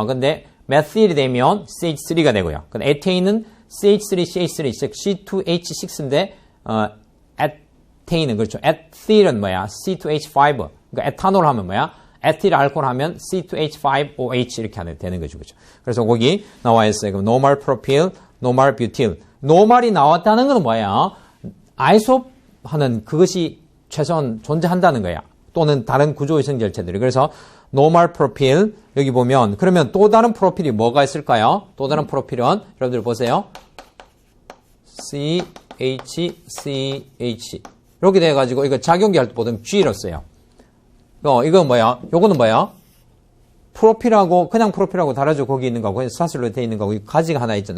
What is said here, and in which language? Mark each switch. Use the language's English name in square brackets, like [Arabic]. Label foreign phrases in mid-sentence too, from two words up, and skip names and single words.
[Korean] 근데 메틸이 되면 CH3가 되고요. 근데 에테인은 CH3CH3, 즉 C2H6인데, 에테인은 그렇죠. 에틸은 C2H5. 그러니까 에탄올 하면 에틸 알코올 하면 C2H5OH 이렇게 되는 거죠. 그렇죠? 그래서 거기 나와 있어요. [English] 그럼 normal propyl, normal butyl. [Korean] normal이 나왔다는 건 뭐야? 아이소 하는 그것이 최소한 존재한다는 거야. 또는 다른 구조위생질체들이. 그래서 [English] normal propyl [Korean] 여기 보면, 그러면 또 다른 프로필이 뭐가 있을까요? 또 다른 프로필은 여러분들 보세요. CH 이렇게 돼가지고 이거 작용기 할 때 보통 G로 써요. 이건 뭐야? 요거는 뭐야? 프로필하고, 그냥 프로필하고 다르죠. 거기 있는 거고, 사슬로 되어 있는 거고, 가지가 하나 있잖아요.